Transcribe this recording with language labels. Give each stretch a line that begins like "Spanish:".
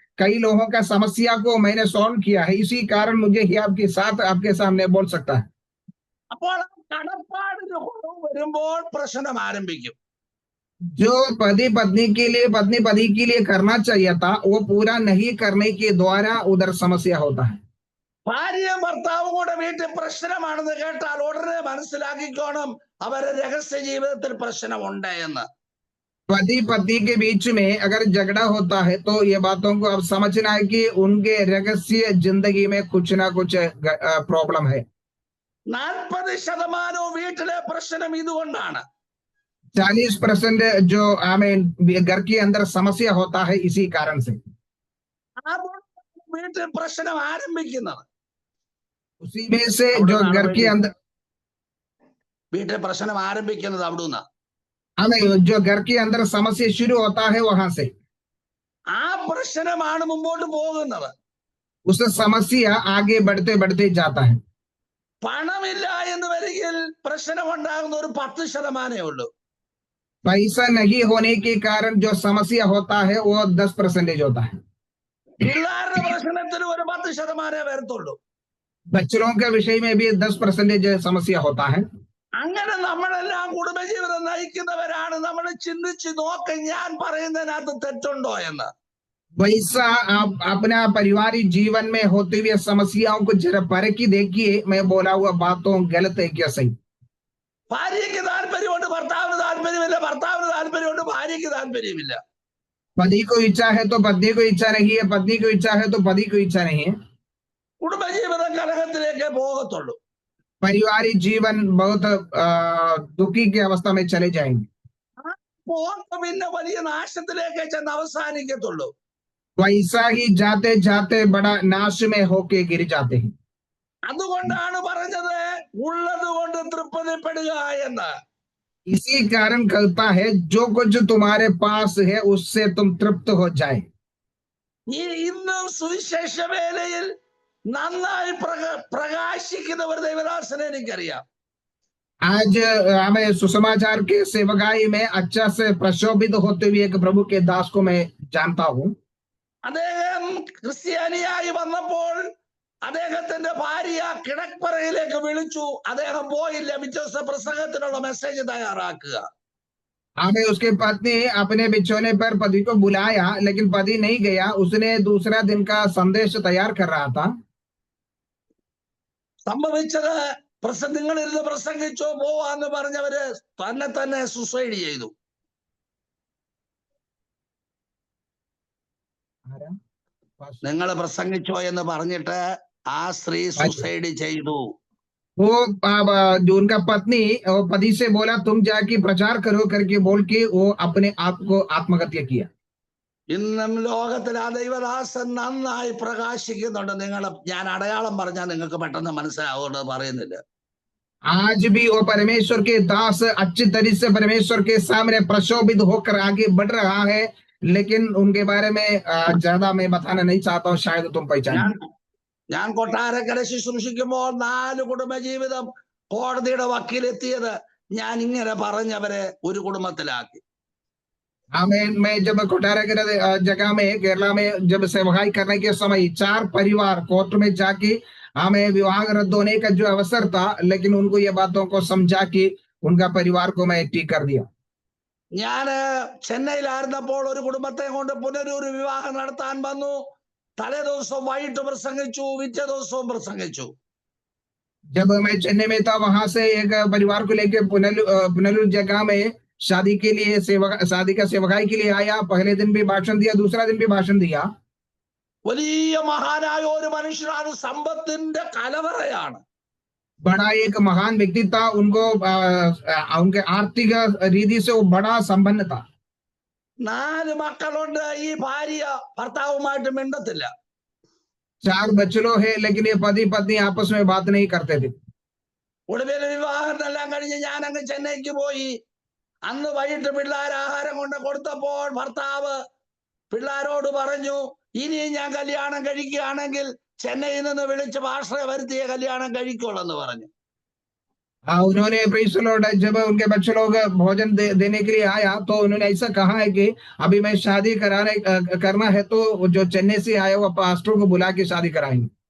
Hindi: कई लोगों का समस्या को मैंने सॉल्व किया है, इसी कारण मुझे ही आपके साथ आपके सामने बोल सकता है।
Malayalam: അപ്പോൾ കടപ്പാടിന് കുറവ് വരുമ്പോൾ പ്രശ്നം ആരംഭിക്കും.
Hindi: जो पति पत्नी के लिए, पत्नी पति के लिए करना चाहिए था वो पूरा नहीं करने के द्वारा उधर समस्या होता है।
Malayalam: ഭാര്യയും ഭർത്താവും കൂടെ വീട്ടിൽ പ്രശ്നമാണെന്ന് കേട്ടാൽ ഉടനെ മനസ്സിലാക്കിക്കോണം അവരുടെ രഹസ്യ ജീവിതത്തിൽ പ്രശ്നമുണ്ട് എന്ന്.
Hindi: पति पत्नी के बीच में अगर झगड़ा होता है तो ये बातों को अब समझना है कि उनके रहस्य जिंदगी में कुछ ना कुछ प्रॉब्लम है।
Malayalam: 40% വീട്ടിലെ പ്രശ്നം ഇതുകൊണ്ടാണ്.
Hindi: 40% जो हमें घर के अंदर समस्या होता है इसी कारण से।
Malayalam: വീട്ടിൽ പ്രശ്നം ആരംഭിക്കുന്നത്.
Hindi: उसी में से जो घर के अंदर
Malayalam: വീട്ടിൽ പ്രശ്നം ആരംഭിക്കുന്നത് അവിടുന്ന്.
Hindi: हमें जो घर के अंदर समस्या शुरू होता है वहां से।
Malayalam: ആ പ്രശ്നമാണ് മുമ്പോട്ട് പോകുന്നത്.
Hindi: उस समस्या आगे बढ़ते बढ़ते जाता है।
Malayalam: പണമില്ല എന്ന് വരികിൽ പ്രശ്നം ഉണ്ടാകുന്ന ഒരു 10% ഉള്ളൂ.
Hindi: पैसा नहीं होने के कारण जो समस्या होता है वो 10% होता है।
Malayalam: പിള്ളേരുടെ പ്രശ്നത്തിന് ഒരു 10% വരത്തുള്ളൂ.
Hindi: बच्चों के विषय में भी 10% समस्या होता है।
Malayalam: അങ്ങനെ നമ്മളെല്ലാം കുടുംബജീവിതം നയിക്കുന്നവരാണ്. നമ്മൾ ചിന്തിച്ച് നോക്ക് ഞാൻ പറയുന്നതിനകത്ത് തെറ്റുണ്ടോ എന്ന്.
Hindi: वैसा आप अपना पारिवारिक जीवन में होते हुए समस्याओं को जरा परखी देखिए, मैं बोला हुआ बातों गलत है क्या सही।
Malayalam: ഭാര്യയ്ക്ക് താല്പര്യമുണ്ട്, ഭർത്താവിന് താല്പര്യമില്ല, ഭർത്താവിന് താല്പര്യമുണ്ട്, ഭാര്യയ്ക്ക് താല്പര്യമില്ല.
Hindi: पति को इच्छा है तो पत्नी को इच्छा नहीं है, पत्नी को इच्छा है तो पति को इच्छा नहीं है।
Malayalam: കുടുംബജീവിതം കലഹത്തിലേക്കേ പോകത്തുള്ളൂ.
Hindi: पारिवारिक जीवन बहुत दुखी की अवस्था में चले जाएंगे।
Malayalam: പോക്ക് പിന്നെ വലിയ നാശത്തിലേക്കേ ചെന്ന് അവസാനിക്കത്തുള്ളൂ.
Hindi: वैसा ही जाते जाते बड़ा नाश में होके गिर जाते हैं।
Malayalam: അതുകൊണ്ടാണ് പറഞ്ഞത് ഉള്ളത് കൊണ്ട് തൃപ്തിപ്പെടുക എന്ന്.
Hindi: इसी कारण कहता है जो कुछ तुम्हारे पास है उससे तुम तृप्त हो जाए।
Malayalam: ഇന്നും സുവിശേഷ വേലയിൽ നന്നായി പ്രകാശിക്കുന്ന ഒരു ദൈവദാസനെ എനിക്കറിയാം.
Hindi: आज हमें सुसमाचार के सेवकाई में अच्छा से प्रशोभित होते हुए एक प्रभु के दास को मैं जानता हूँ।
Malayalam: അദ്ദേഹം ക്രിസ്ത്യാനിയായി വന്നപ്പോൾ അദ്ദേഹത്തിന്റെ ഭാര്യ കിടപ്പറയിലേക്ക് വിളിച്ചു. അദ്ദേഹം പോയില്ല. പിറ്റേ ദിവസം പ്രസംഗത്തിനുള്ള മെസ്സേജ് തയ്യാറാക്കുക.
Hindi: हमें उसके पत्नी अपने बिछोने पर पति को बुलाया, लेकिन पति नहीं गया। उसने दूसरा दिन का संदेश तैयार कर रहा था।
Malayalam: സംഭവിച്ചത് നിങ്ങളിരുന്ന് പ്രസംഗിച്ചോ പോവാന്ന് പറഞ്ഞവര് തന്നെ സൂസൈഡ് ചെയ്തു. നിങ്ങൾ പ്രസംഗിച്ചോ എന്ന് പറഞ്ഞിട്ട് ആ സ്ത്രീ സൂസൈഡ് ചെയ്തു.
Hindi: वो जो उनका पत्नी पति से बोला तुम जाके प्रचार करो करके बोल के वो अपने आप को आत्महत्या किया।
Malayalam: ഇന്നും ലോകത്തിൽ ആ ദൈവദാസൻ നന്നായി പ്രകാശിക്കുന്നുണ്ട്. ഞാൻ അടയാളം പറഞ്ഞാൽ നിങ്ങൾക്ക് പെട്ടെന്ന് മനസ്സിലാവുന്നത് പറയുന്നില്ല.
Hindi: आज भी वो परमेश्वर के दास अच्छी तरह से परमेश्वर के सामने प्रशोभित होकर आगे बढ़ रहा है, लेकिन उनके बारे में ज्यादा मैं बताना नहीं चाहता हूँ, शायद तुम पहचान।
Malayalam: ഞാൻ ഞാൻ കൊട്ടാരക്കര ശുശ്രൂഷിക്കുമ്പോൾ 4 കുടുംബജീവിതം കോടതിയുടെ വക്കീലെത്തിയത് ഞാൻ ഇങ്ങനെ പറഞ്ഞവരെ ഒരു കുടുംബത്തിലാക്കി.
Hindi: मैं जब कोटारा के जगह में केरला में जब सेवकाई करने के समय 4 परिवार कोर्ट में जाके हमें विवाह रद्द होने का जो अवसर था, लेकिन उनको ये बातों को समझा कि उनका परिवार को मैं ठीक कर दिया।
Malayalam: ഞാന് ചെന്നൈയിലായിരുന്നപ്പോൾ ഒരു കുടുംബത്തെ കൊണ്ട് പുനരൊരു വിവാഹം നടത്താൻ വന്നു. തലേ ദിവസം വൈകിട്ട് പ്രസംഗിച്ചു, പിറ്റേ ദിവസവും പ്രസംഗിച്ചു.
Hindi: जब मैं चेन्नई में था, वहां से एक परिवार को लेकर पुनलुर जगह में शादी के लिए शादी का सेवकाई के लिए आया। पहले दिन भी भाषण दिया, दूसरा दिन भी भाषण दिया।
Malayalam: വലിയ മഹാനായ ഒരു മനുഷ്യനാണ്, സമ്പത്തിന്റെ കലവറയാണ്.
Hindi: बड़ा एक महान व्यक्ति था, उनको उनके आर्थिक रीति से वो बड़ा संपन्न था।
Malayalam: 4 മക്കളുണ്ട്. ഈ ഭാര്യ ഭർത്താവുമായിട്ട് മിണ്ടത്തില്ല.
Hindi: 4 बच्चों है, लेकिन ये पति पत्नी आपस में बात नहीं करते थे।
Malayalam: ഒടുവിൽ വിവാഹത്തെല്ലാം കഴിഞ്ഞ് ഞാൻ അങ്ങ് ചെന്നൈക്ക് പോയി. അന്ന് വൈകിട്ട് പിള്ളേർ ആഹാരം കൊണ്ട് കൊടുത്തപ്പോൾ ഭർത്താവ് പിള്ളേരോട് പറഞ്ഞു, ഇനി ഞാൻ കല്യാണം കഴിക്കുകയാണെങ്കിൽ ചെന്നൈയിൽ നിന്ന് വിളിച്ച് ഭാഷയെ വരുത്തിയ കല്യാണം കഴിക്കുള്ളെന്ന് പറഞ്ഞു.
Hindi: उन्होंने
English: praise the Lord,
Hindi: जब उनके बच्चे लोग भोजन देने के लिए आया, तो उन्होंने ऐसा कहा है कि अभी मैं शादी करना है, तो जो चेन्नई से आया हुआ पास्टर को बुला के शादी कराएंगे।